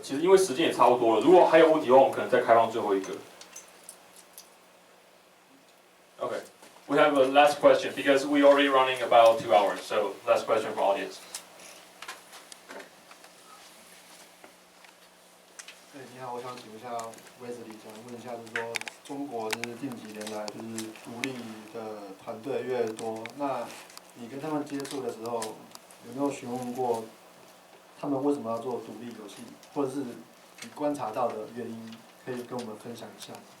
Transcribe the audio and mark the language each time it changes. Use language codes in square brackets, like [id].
[zh] 其实因为时间也差不多了，如果还有问题的话，我们可能再开放最后一个。 [en] Okay, we have a last question because we already running about 2 hours. So last question for audience. [zh] 你好，我想请问一下 Wesley， 想问一下，就是说中国就是近几年来就是独立的团队越来越多，那你跟他们接触的时候，有没有询问过他们为什么要做独立游戏，或者是你观察到的原因，可以跟我们分享一下？